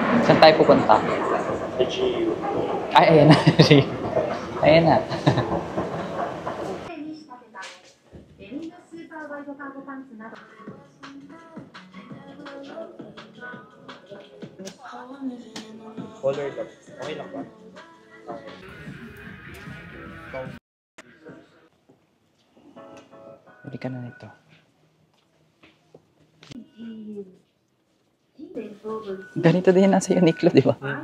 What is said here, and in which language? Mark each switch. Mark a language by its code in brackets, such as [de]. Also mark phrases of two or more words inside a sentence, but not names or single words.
[tl] Saan tayo pupunta? The GU. Ay, ayan na. Ayan na. [ja] に仕立てたデニムスーパーワイドカーゴパンツなど [en] Color top. [tl] Okay lang ba? Bili ka na nito. Ganito din nasa Uniqlo, di ba?